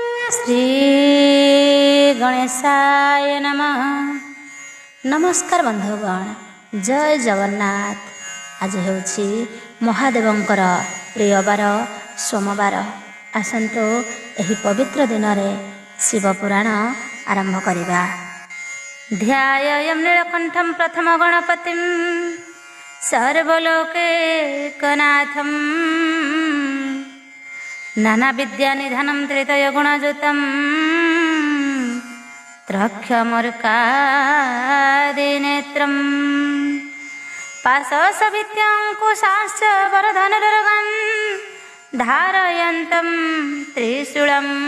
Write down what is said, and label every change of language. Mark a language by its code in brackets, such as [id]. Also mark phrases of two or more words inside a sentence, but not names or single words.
[sa] श्री गणेशाय नमः। [or] ନମସ୍କାର ବନ୍ଧୁଗଣ, ଜୟ ଜଗନ୍ନାଥ। ଆଜି ହେଉଛି ମହାଦେବଙ୍କର ପ୍ରିୟବାର ସୋମବାର। ଆସନ୍ତୁ ଏହି ପବିତ୍ର ଦିନ ରେ ଶିବ ପୁରାଣ ଆରମ୍ଭ କରିବା। [sa] ध्याययं नीलकंठं प्रथम गणपतिं सर्वलोकैकनाथं नाना विद्या निधानं त्रितय गुणजुतं त्रक्षमर्कादिनेत्रं पाशसभित्याङ्कुशाश्च वरधनुर्गन् धारयन्तं त्रिशूलं